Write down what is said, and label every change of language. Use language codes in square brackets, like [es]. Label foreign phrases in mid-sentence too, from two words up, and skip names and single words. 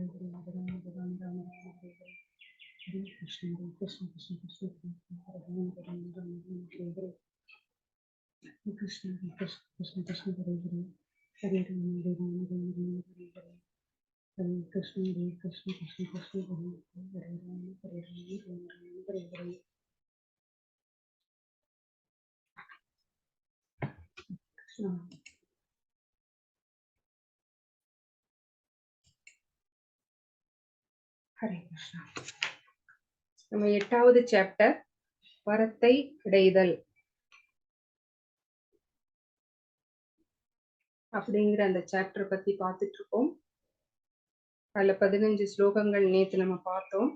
[sa] हरे राम राम राम हरे हरे हरे कृष्ण कृष्ण कृष्ण हरे राम राम हरे हरे हरे कृष्ण कृष्ण कृष्ण हरे हरे हरे राम राम हरे हरे हरे कृष्ण कृष्ण कृष्ण हरे हरे राम हरे हरे कृष्ण। हरे कृष्ण। [ta] நம்ம 8வது சாப்டர் வரத்தை கிடைதல் அப்படிங்கிற அந்த சாப்டர் பத்தி பார்த்துட்டு இருக்கோம். அதுல 15 ஸ்லோகங்கள் நேத்து நம்ம பார்த்தோம்.